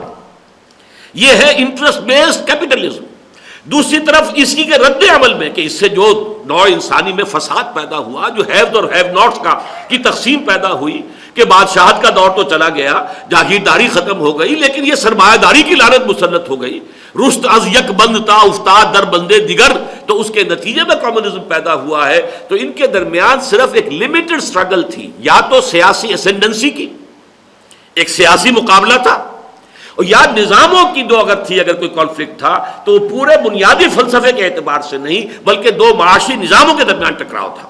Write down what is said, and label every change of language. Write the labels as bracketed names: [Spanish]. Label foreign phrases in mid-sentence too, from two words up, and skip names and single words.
[Urdu] یہ ہے [English] interest based capitalism. [Urdu] دوسری طرف اسی کے رد عمل میں کہ اس سے جو نوع انسانی میں فساد پیدا ہوا، جو [English] haves and have nots [Urdu] کی تقسیم پیدا ہوئی، کہ بادشاہت کا دور تو چلا گیا، جاگیرداری ختم ہو گئی، لیکن یہ سرمایہ داری کی لعنت مسلط ہو گئی. [Persian] رشت از یک بند تا افتاد در بندے دیگر، [Urdu] تو اس کے نتیجے میں کمیونزم پیدا ہوا ہے. تو ان کے درمیان صرف ایک [English] limited struggle [Urdu] تھی، یا تو سیاسی اسینڈنسی کی، ایک سیاسی مقابلہ تھا، اور یا نظاموں کی دو اگر کوئی کانفلکٹ تھا تو وہ پورے بنیادی فلسفے کے اعتبار سے نہیں بلکہ دو معاشی نظاموں کے درمیان ٹکراؤ تھا.